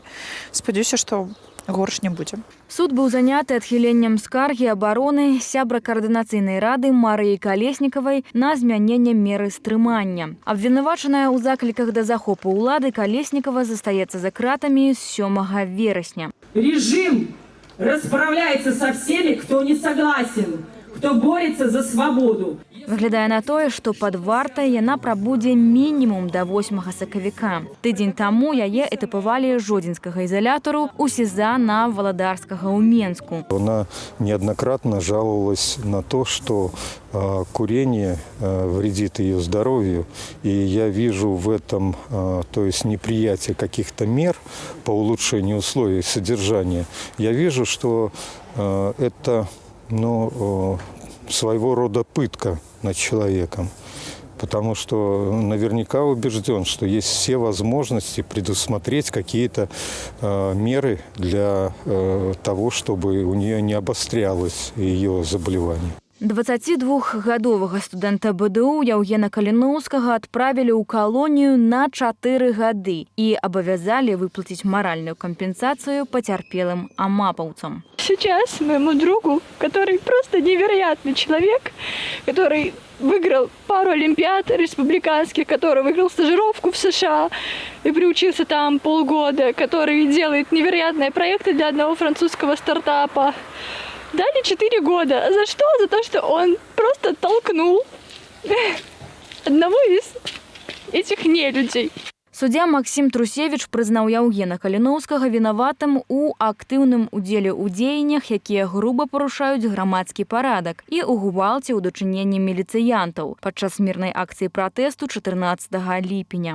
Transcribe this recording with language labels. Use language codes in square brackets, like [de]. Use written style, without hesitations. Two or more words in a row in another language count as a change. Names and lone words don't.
[be] Спадзяюся, што горш не будзе. Суд быў заняты адхіленнем скаргі абароны сябра каардынацыйнай рады Марыі Калеснікавай на змяненне меры стрымання. Абвінавачаная ў закліках да захопу ўлады Калеснікава застаецца за кратамі з 7 верасня. [ru] Режим расправляется со всеми, кто не согласен, кто борется за свободу. [be] Выглядае на тое, што пад вартай яна прабудзе мінімум да 8 сакавіка. Тыдзень таму яе этапавалі жодзінскага изолятару у СИЗА на Валадарскага ў Менску. [ru] Она неоднократно жаловалась на то, что курение вредит ее здоровью. И я вижу в этом, то есть неприятие каких-то мер по улучшению условий содержания. Я вижу, что это своего рода пытка над человеком, потому что наверняка убежден, что есть все возможности предусмотреть какие-то меры для того, чтобы у нее не обострялось ее заболевание. [be] 22-гадовага студэнта БДУ Яўгена Каліноўскага адправілі ў калонію на 4 гады і абавязалі выплаціць маральную кампенсацыю пацярпелым амапаўцам. [ru] Сейчас моему другу, который просто невероятный человек, который выиграл пару олимпиад республиканских, который выиграл стажировку в США и приучился там полгода, который делает невероятные проекты для одного французского стартапа, дали 4 года. За что? За то, что он просто толкнул одного из этих нелюдей. [be] Суддзя Максім Трусевіч прызнаў Яўгена Каліноўскага вінаватым у актыўным удзеле ў дзеяннях, якія груба парушаюць грамадскі парадак і ў гвалце ў дачыненні міліцыянтаў падчас мірнай акцыі пратэсту 14 ліпеня.